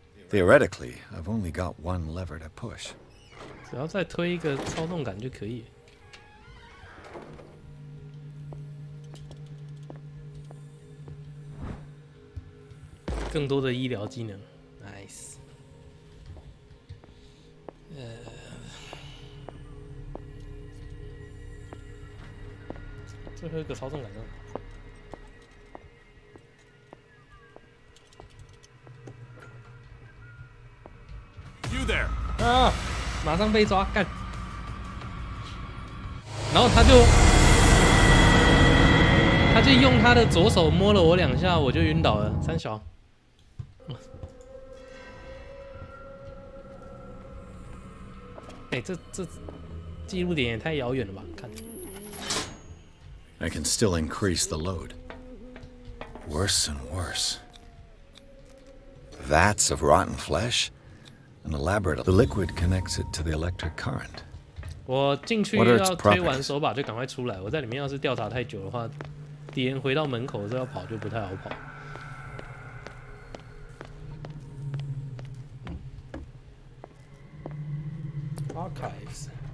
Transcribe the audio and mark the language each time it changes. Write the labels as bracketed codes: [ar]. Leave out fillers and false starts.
[en] Theoretically, I've only got one lever to push. [zh] 只要再推一个操纵杆就可以了。更多的医疗技能 ，nice。最后一个操纵杆上。 [en] You there？ [zh] 啊！马上被抓，干！然后他就用他的左手摸了我2下，我就晕倒了。三小。哎，这记录点也太遥远了吧？看。 [en] I can still increase the load. Worse and worse. Vats of rotten flesh? An elaborate. The liquid connects it to the electric current. [zh] 我进去要推完手把就赶快出来。我在里面要是调查太久的话，敌人回到门口的时候要跑就不太好跑。 [en] Archives.